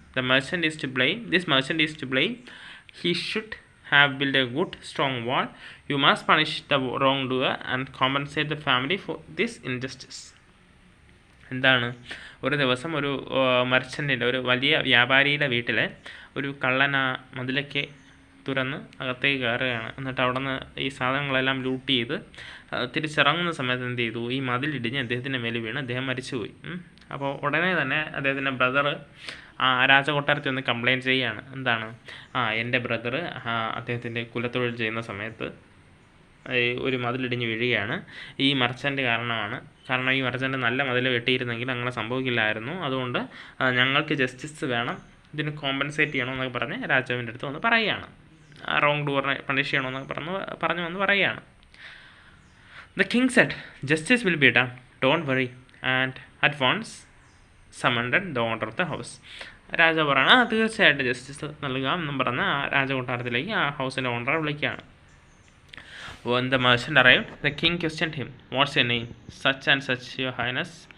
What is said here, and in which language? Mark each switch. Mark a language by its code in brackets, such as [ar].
[en] The merchant is to blame. This merchant is to blame. He should have built a good strong wall. You must punish the wrongdoer and compensate the family for this injustice." [ml] എന്താണ്, ഒരു ദിവസം ഒരു മർച്ചൻറ്റിൻ്റെ, ഒരു വലിയ വ്യാപാരിയുടെ വീട്ടിൽ ഒരു കള്ളൻ ആ മതിലൊക്കെ തുറന്ന് അകത്തേക്ക് കയറുകയാണ്. എന്നിട്ട് അവിടെ നിന്ന് ഈ സാധനങ്ങളെല്ലാം ലൂട്ട് ചെയ്ത് തിരിച്ചിറങ്ങുന്ന സമയത്ത് എന്ത് ചെയ്തു, ഈ മതിലിടിഞ്ഞ് അദ്ദേഹത്തിൻ്റെ മേൽ വീണ് അദ്ദേഹം മരിച്ചുപോയി. അപ്പോൾ ഉടനെ തന്നെ അദ്ദേഹത്തിൻ്റെ ബ്രദർ രാജകൊട്ടാരത്തിൽ ഒന്ന് കംപ്ലയിൻറ്റ് ചെയ്യുകയാണ്. എന്താണ്, എൻ്റെ ബ്രദർ അദ്ദേഹത്തിൻ്റെ കുലത്തൊഴിൽ ചെയ്യുന്ന സമയത്ത് ഒരു മതിലിടിഞ്ഞ് വീഴുകയാണ്, ഈ മർച്ചൻ്റ് കാരണമാണ്. കാരണം ഈ മർച്ചൻ്റ് നല്ല മതിൽ വെട്ടിയിരുന്നെങ്കിൽ അങ്ങനെ സംഭവിക്കില്ലായിരുന്നു. അതുകൊണ്ട് ഞങ്ങൾക്ക് ജസ്റ്റിസ് വേണം, ഇതിന് കോമ്പൻസേറ്റ് ചെയ്യണമെന്നൊക്കെ പറഞ്ഞ് രാജാവിൻ്റെ അടുത്ത് വന്ന് പറയുകയാണ്. റോങ് ഡൂറിനെ പണിഷ് ചെയ്യണമെന്നൊക്കെ പറഞ്ഞു വന്ന് പറയുകയാണ്. [en] The king said, "Justice will be done, don't worry," and at once summoned the owner of the house. [ml] രാജാവ് പറയണം, തീർച്ചയായിട്ടും ജസ്റ്റിസ് നൽകാം എന്നും പറഞ്ഞ് ആ രാജകൊട്ടാരത്തിലേക്ക് ആ ഹൗസിൻ്റെ ഓണറെ വിളിക്കുകയാണ്. [en] When the merchant arrived, the king questioned him, "What's your name?" "Such and such, your highness."